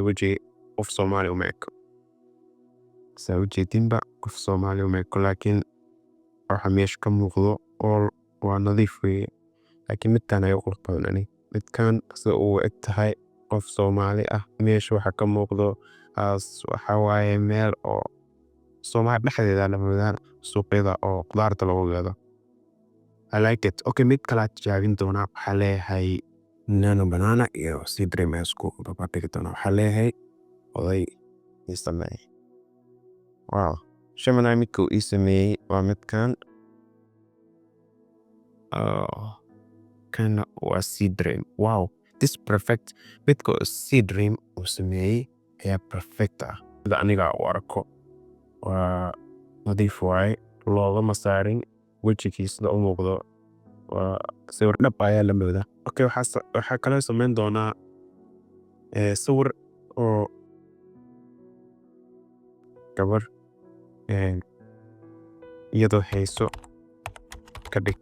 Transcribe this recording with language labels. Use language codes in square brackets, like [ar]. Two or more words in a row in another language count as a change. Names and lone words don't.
[so] weji qof Soomaali uma eko. Saa ujeediinba qof Soomaali uma eko laakiin waxa meesha ka muuqdo oo waa nadiif weeye. Laakiin midkaan ayaa qurux badan aniga. Midkaan sida uu eg tahay qof Soomaali ah. Meesha waxa ka muuqdo waxa waaye meel oo Soomaali dhexdeeda la moodaa suuqyada oo qudaarta lagu gado. [en] I like it. [so] Okay, mid kale tijaabin doonaa. Waxaa leeyahay Nano Banana iyo Seedream ayaa isku barbardhigi doonaa. Waxaa leeyahay oday ii sameeyey. Wow, Gemini midka uu ii sameeyey waa midkaan. Kana waa Seedream. [en] Wow, this perfect. [so] Midka Seedream uu sameeyey ayaa perfect ah. Sida aniga u arko waa nadiif waaye. loogama saarin wejigiisna u muuqdo waa sawir dhab ayaa la moodaa. Okay, waxaa kaloo samayn doonaa sawir oo gabar iyadoo hayso ka dhig.